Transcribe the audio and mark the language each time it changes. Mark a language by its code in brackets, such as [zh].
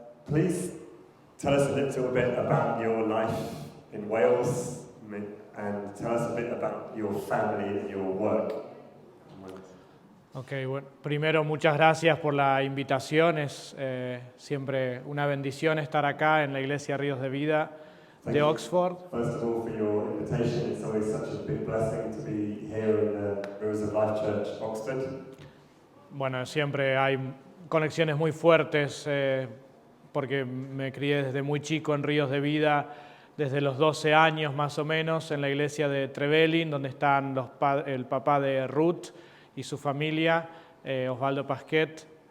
[en] Please tell us a little bit about your life in Wales and tell us a bit about your family and your work in Wales. [es] Okay, bueno, primero muchas gracias por la invitación. Es siempre una bendición estar acá en la Iglesia Ríos de Vida [en] Thank [es] de [en] you. [es] Oxford. [en] First of all, for your invitation. It's always such a big blessing to be here in the Rivers of Life Church, Oxford. [es] Bueno, siempre hay conexiones muy fuertes porque me crié desde muy chico en Ríos de Vida, desde los 12 años más o menos, en la iglesia de Trevelin, donde están el papá de Ruth y su familia, Osvaldo Pasquet.